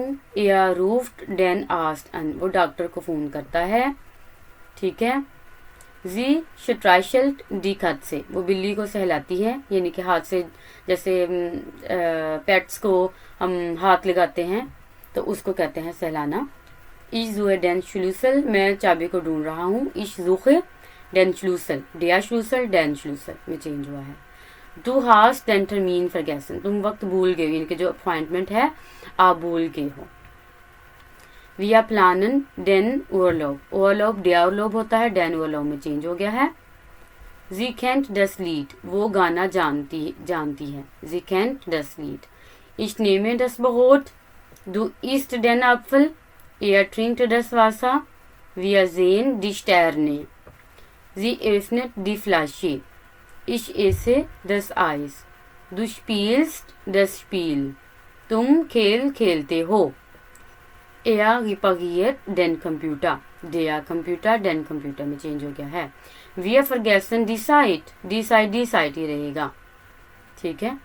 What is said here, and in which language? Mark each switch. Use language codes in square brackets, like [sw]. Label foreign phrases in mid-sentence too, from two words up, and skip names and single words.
[de] Er ruft den Arzt an, [ur] وہ ڈاکٹر کو فون کرتا ہے. ٹھیک ہے. [de] Sie streichelt die Katze, [ur] وہ بلی کو سہلاتی ہے یعنی کہ ہاتھ سے، جیسے پیٹس کو ہم ہاتھ لگاتے ہیں تو اس کو کہتے ہیں سہلانا. [de] Ich suche den Schlüssel, [ur] میں چابی کو ڈھونڈ رہا ہوں. [de] Ich suche den Schlüssel, der Schlüssel, den Schlüssel [ur] میں چینج ہوا ہے. [de] Du hast den Termin vergessen, [ur] تم وقت بھول گئے یعنی کہ جو اپائنٹمنٹ ہے آپ بھول گئے ہو. [de] Wir planen den Urlaub, Urlaub der Urlaub [ur] ہوتا ہے, [de] den Urlaub [ur] میں چینج ہو گیا ہے. [de] Sie kennt das Lied, [ur] وہ گانا جانتی ہے. [de] Sie kennt das Lied. Ich nehme das Brot, du isst den Apfel, er trinkt das Wasser, wir sehen die Sterne. Sie öffnet die Flasche, ich esse das Eis. Du spielst das Spiel, [ur] تم کھیل کھیلتے ہو. [de] Er repariert den Computer, der Computer den Computer [ur] میں چینج ہو گیا ہے. [de] wir vergessen die Zeit, die Zeit [ur] ہی رہے گا، ٹھیک ہے.